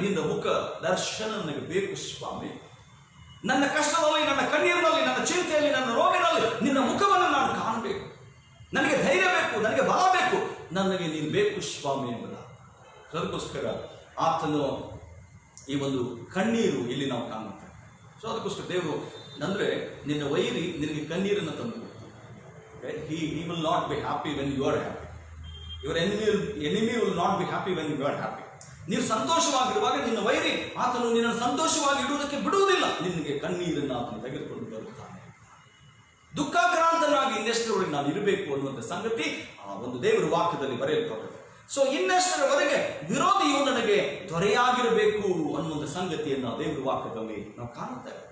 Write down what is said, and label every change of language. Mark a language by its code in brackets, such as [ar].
[kn] ನಿನ್ನ ಮುಖ ದರ್ಶನ ನನಗೆ ಬೇಕು ಸ್ವಾಮಿ. ನನ್ನ ಕಷ್ಟದಲ್ಲಿ, ನನ್ನ ಕಣ್ಣೀರಿನಲ್ಲಿ, ನನ್ನ ಚಿಂತೆಯಲ್ಲಿ, ನನ್ನ ರೋಗಿನಲ್ಲಿ ನಿನ್ನ ಮುಖವನ್ನು ನಾನು ಕಾಣಬೇಕು. ನನಗೆ ಧೈರ್ಯ ಬೇಕು, ನನಗೆ ಬಲ ಬೇಕು, ನನಗೆ ನೀನು ಬೇಕು ಸ್ವಾಮಿ ಎಂಬುದ. ಅದಕ್ಕೋಸ್ಕರ ಆತನು ಈ ಒಂದು ಕಣ್ಣೀರು ಇಲ್ಲಿ ನಾವು ಕಾಣುತ್ತೇವೆ. ಸೊ ಅದಕ್ಕೋಸ್ಕರ ದೇವರು ಅಂದ್ರೆ ನಿನ್ನ ವೈರಿ ನಿನಗೆ ಕಣ್ಣೀರನ್ನು ತಂದು ಕೊಡ್ತಾನೆ. [en] he will not be happy when you are happy. Your enemy will not be happy when you are happy. [kn] ನೀವು ಸಂತೋಷವಾಗಿರುವಾಗ ನಿನ್ನ ವೈರಿ ಆತನು ನಿನ್ನನ್ನು ಸಂತೋಷವಾಗಿ ಇಡುವುದಕ್ಕೆ ಬಿಡುವುದಿಲ್ಲ. ನಿನಗೆ ಕಣ್ಣೀರನ್ನು ಆತನು ತೆಗೆದುಕೊಂಡು ಬರುತ್ತಾನೆ. ದುಃಖಾಕ್ರಾಂತನಾಗಿ ಇನ್ನೆಷ್ಟರವರೆಗೆ ನಾನು ಇರಬೇಕು ಅನ್ನುವಂಥ ಸಂಗತಿ ಆ ಒಂದು ದೇವರ ವಾಕ್ಯದಲ್ಲಿ ಬರೆಯಲ್ಪಟ್ಟಿದೆ. ಸೊ ಇನ್ನೆಷ್ಟರವರೆಗೆ ವಿರೋಧಿಯು ನನಗೆ ದೊರೆಯಾಗಿರಬೇಕು ಅನ್ನುವಂಥ ಸಂಗತಿಯನ್ನು ದೇವರ ವಾಕ್ಯದಲ್ಲಿ ನಾವು ಕಾಣುತ್ತೇವೆ.